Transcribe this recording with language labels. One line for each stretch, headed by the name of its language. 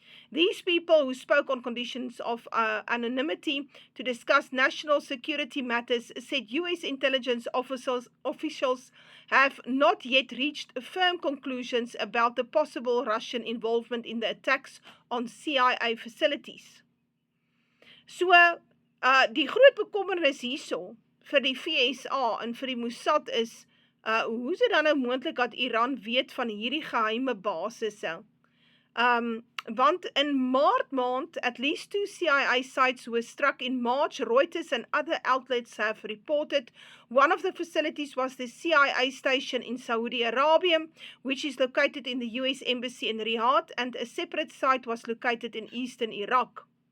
English: These people who spoke on conditions of anonymity to discuss national security matters said US intelligence officials have not yet reached firm conclusions about the possible Russian involvement in the attacks on CIA facilities.
Afrikaans: So, die groot bekommernis hierso vir die VSA en vir die Mossad is, hoe is dit dan nou moontlik dat Iran weet van hierdie geheime basisse? Want in Maart maand,
English: at least 2 CIA sites were struck in March. Reuters and other outlets have reported one of the facilities was the CIA station in Saudi Arabia, which is located in the US Embassy in Riyadh, and a separate site was located in eastern Iraq.